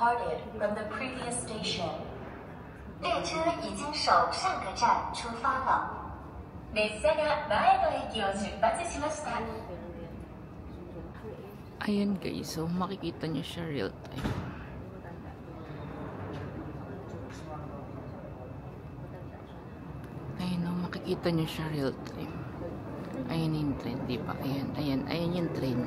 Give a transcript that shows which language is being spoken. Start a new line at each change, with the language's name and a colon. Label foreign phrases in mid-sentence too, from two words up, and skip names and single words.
English: departed from the previous station.
Chinese: 列車已经首上个站出发了。
Japanese: 列車が前の駅を出発しました。
Filipino: Ayan guys, so makikita nyo siya
English: real time.
Filipino: Ayan o, makikita nyo siya
English: real time.
Filipino: Ayan yung train, diba? Ayan yung train.